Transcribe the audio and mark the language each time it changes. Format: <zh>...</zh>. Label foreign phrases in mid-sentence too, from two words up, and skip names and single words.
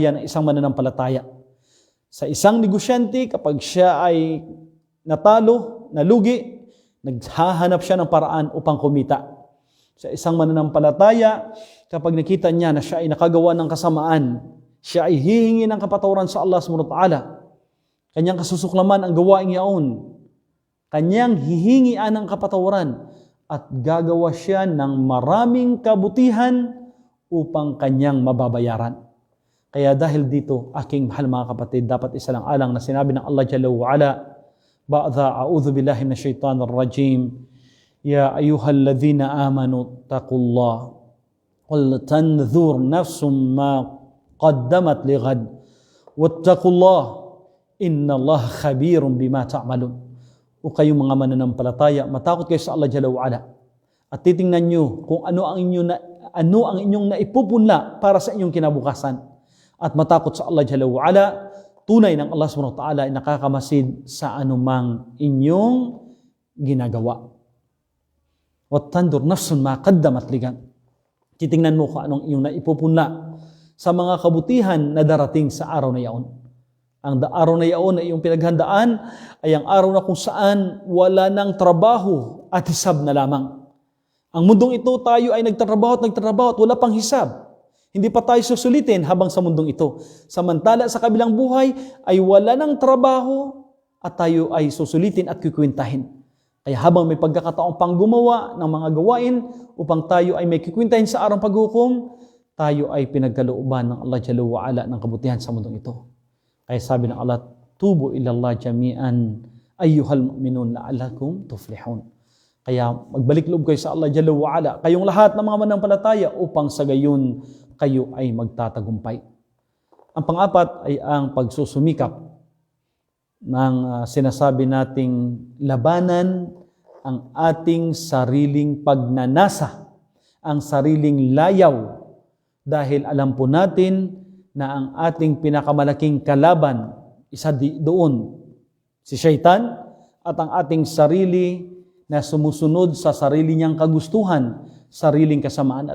<tl>Kagaya ng isang mananampalataya. Sa isang negosyante, kapag siya ay natalo, nalugi, naghahanap siya ng paraan upang kumita. Sa isang mananampalataya, kapag nakita niya na siya ay nakagawa ng kasamaan, siya ay hihingi ng kapatawaran sa Allah</tl> <ar>سبحانه وتعالى.</ar> <tl>Kanyang kasusuklaman ang gawaing yaon. Kanyang hihingian ng kapatawaran at gagawa siya ng maraming kabutihan upang kanyang mababayaran. Kaya dahil dito, aking mahal mga kapatid, dapat isa lang alang na sinabi ng</tl> <ar>Allah جل وعلا بعد أعوذ بالله من الشيطان الرجيم يا أيها الذين آمنوا اتقوا الله ولتنظر نفس ما قدمت لغد واتقوا الله إن الله خبير بما تعملون.</ar> <tl>O kayong mga mananampalataya, matakot kayo sa Allah</tl> <ar>جل وعلا</ar> <tl>at titingnan nyo kung ano ang inyong naipupunla para sa inyong kinabukasan. At matakot sa Allah</tl> <ar>جل وعلا,</ar> <tl>tunay ng Allah</tl> <ar>سبحانه وتعالى</ar> <tl>ay nakakamasid sa anumang inyong ginagawa.</tl> <ar>ولتنظر نفس ما قدمت لغد.</ar> <tl>Titingnan mo kung anong inyong naipupunla sa mga kabutihan na darating sa araw na yaon. Ang araw na yaon na iyong pinaghandaan ay ang araw na kung saan wala ng trabaho at hisab na lamang. Ang mundong ito, tayo ay nagtatrabaho at wala pang hisab. Hindi pa tayo susulitin habang sa mundong ito. Samantala sa kabilang buhay ay wala ng trabaho at tayo ay susulitin at kikwintahin. Kaya habang may pagkakataong pang gumawa ng mga gawain upang tayo ay may kikwintahin sa araw paghukom, tayo ay pinagkalooban ng Allah</tl> <ar>جل وعلا</ar> <tl>ng kabutihan sa mundong ito. Kaya sabi ng</tl> <ar>Allah, توبوا إلى الله جميعا أيها المؤمنون لعلكم تفلحون.</ar> <tl>Kaya magbalik loob kayo sa Allah</tl> <ar>جل وعلا,</ar> <tl>kayong lahat ng mga mananampalataya upang sa gayon kayo ay magtatagumpay. Ang pang-apat ay ang pagsusumikap ng sinasabi nating labanan ang ating sariling pagnanasa, ang sariling layaw, dahil alam po natin na ang ating pinakamalaking kalaban, isa doon, si Shaitan, at ang ating sarili na sumusunod sa sarili niyang kagustuhan, sariling kasamaan.</tl>